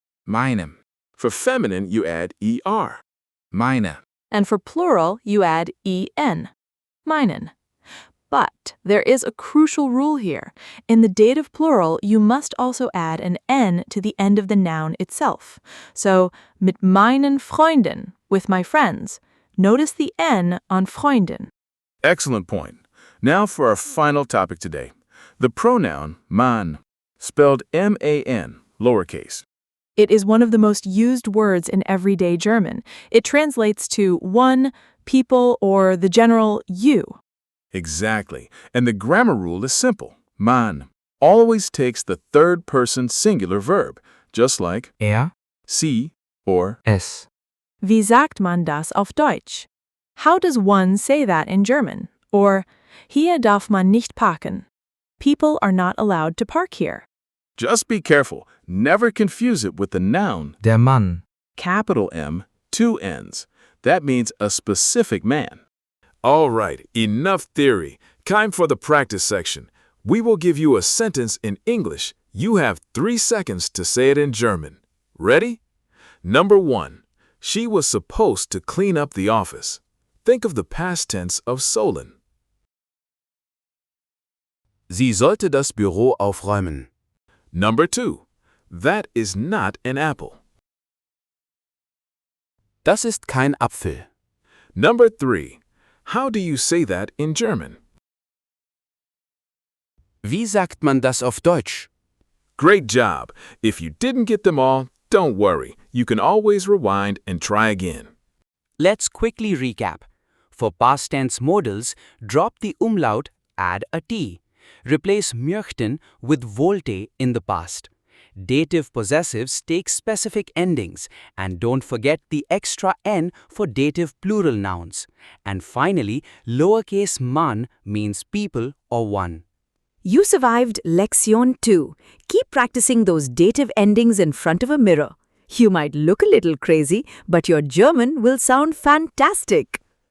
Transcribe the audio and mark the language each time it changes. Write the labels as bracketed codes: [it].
[de] Meinem, [en] For feminine, you add er. [de] meine. [en] And for plural, you add en, meinen. But there is a crucial rule here. In the dative plural, you must also add an n to the end of the noun itself. So, [de] mit meinen Freunden, [en] with my friends. Notice the n on Freundin. Excellent point. Now for our final topic today. The pronoun man, spelled M-A-N, lowercase. It is one of the most used words in everyday German. It translates to one, people, or the general you. Exactly. And the grammar rule is simple. Man always takes the third person singular verb, just like sie or [de] Es. Wie sagt man das auf Deutsch? [en] How does one say that in German? [de] Or, hier darf man nicht parken. [en] People are not allowed to park here. Just be careful. Never confuse it with the noun, [de] Der Mann. [en] capital M, 2 N's. That means a specific man. All right, enough theory. Time for the practice section. We will give you a sentence in English. You have 3 seconds to say it in German. Ready? Number 1. She was supposed to clean up the office. Think of the past tense of sollen. [de] Sie sollte das Büro aufräumen. [en] Number 2. That is not an apple. [de] Das ist kein Apfel. [en] Number 3. How do you say that in German? [de] Wie sagt man das auf Deutsch? [en] Great job! If you didn't get them all, don't worry. You can always rewind and try again. Let's quickly recap. For past tense modals, drop the umlaut, add a T. Replace möchten with wollte in the past. Dative possessives take specific endings, and don't forget the extra n for dative plural nouns. And finally, lowercase man means people or one. You survived Lektion 2. Keep practicing those dative endings in front of a mirror. You might look a little crazy, but your German will sound fantastic.